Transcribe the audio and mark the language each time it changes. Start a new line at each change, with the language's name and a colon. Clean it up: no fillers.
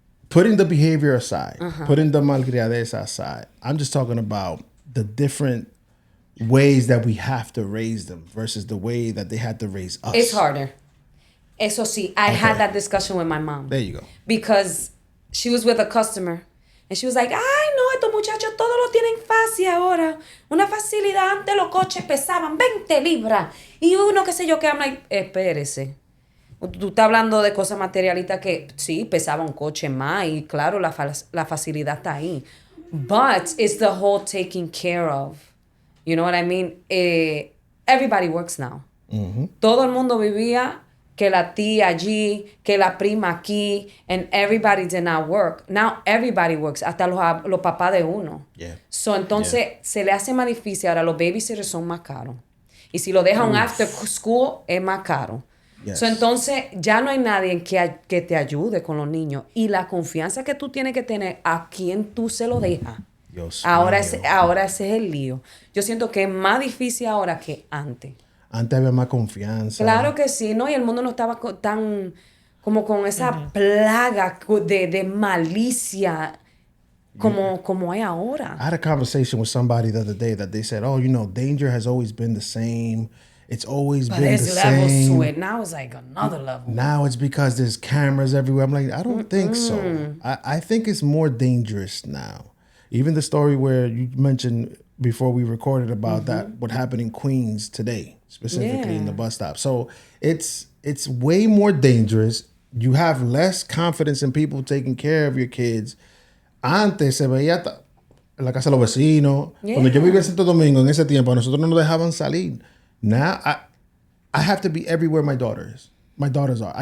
English: Putting the behavior aside, putting the malcriadeza aside, I'm just talking about the different ways that we have to raise them versus the way that they had to raise us. It's harder.
Spanish: Eso sí,
English: I had that discussion with my mom. There you go. Because she was with a customer and she was like,
Spanish: ay, no, estos muchachos todos lo tienen fácil ahora. Una facilidad, antes los coches pesaban 20 libras. Y uno, qué sé yo, que
English: I'm like,
Spanish: espérese. Tú estás hablando de cosas materialistas que sí, pesaba un coche más y claro, la facilidad está ahí.
English: But it's the whole taking care of. You know what I mean? Everybody works now. Mm-hmm.
Spanish: Todo el mundo vivía que la tía allí, que la prima aquí,
English: and everybody did not work. Now everybody works,
Spanish: hasta los papás de uno.
English: Yeah.
Spanish: So, entonces, se le hace más difícil. Ahora, los babysitters son más caros. Y si lo deja un after school, es más caro.
English: Yes.
Spanish: So, entonces, ya no hay nadie que te ayude con los niños. Y la confianza que tú tienes que tener a quien tú se lo dejas. Ahora ese es el lío. Yo siento que es más difícil ahora que antes. Antes había más confianza. Claro que sí, ¿no? Y el mundo no estaba tan como con esa plaga de malicia como hay ahora.
English: I had a conversation with somebody the other day that they said, danger has always been the same. It's always been the same. But there's levels to it. Now it's like another level. Now it's because there's cameras everywhere. I'm like, I don't think so. I think it's more dangerous now. Even the story where you mentioned before we recorded about that, what happened in Queens today, specifically in the bus stop. So it's way more dangerous. You have less confidence in people taking care of your kids.
Spanish: Antes se veía en la casa de los vecinos. Cuando yo vivía en Santo Domingo, en ese tiempo, a nosotros no nos dejaban salir.
English: Now I have to be everywhere my daughters are.